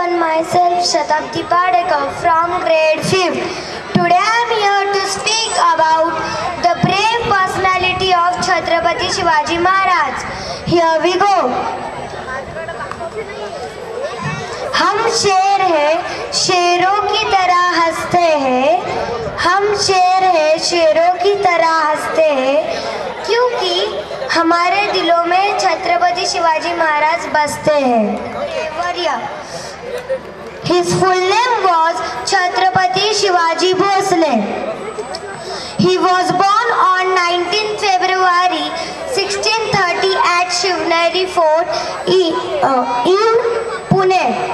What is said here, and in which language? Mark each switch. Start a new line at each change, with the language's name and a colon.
English: Shatabdi Padekar from grade 5th. Today I am here to speak about the brave personality of Chhatrapati Shivaji Maharaj. Here we go.
Hindi: हम शेर हैं, शेरों की तरह हंसते हैं. हम शेर हैं, शेरों की तरह हंसते हैं, क्योंकि हमारे दिलों में छत्रपति शिवाजी महाराज बसते हैं.
English: His full name was Chhatrapati Shivaji Bhosle. He was born on 19 February 1630 at Shivneri Fort in Pune.